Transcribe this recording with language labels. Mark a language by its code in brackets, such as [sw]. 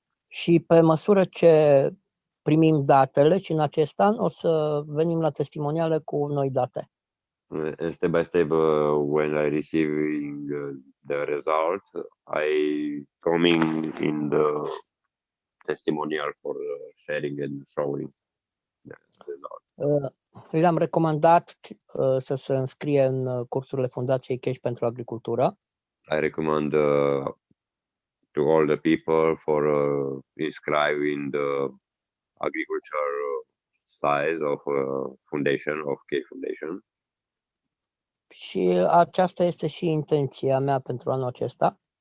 [ro] Și pe măsură ce primim datele și în acest an o să venim la testimoniale cu noi date. [en] And step by step, when I receiving the results, I coming in the testimonial for sharing and showing the results. [ro] Le-am recomandat să se înscrie în cursurile Fundației Cash pentru Agricultură. [en] I recommend to all the people for inscribing the agriculture size of foundation of K Foundation. [ro] Și aceasta este și intenția mea pentru anul acesta.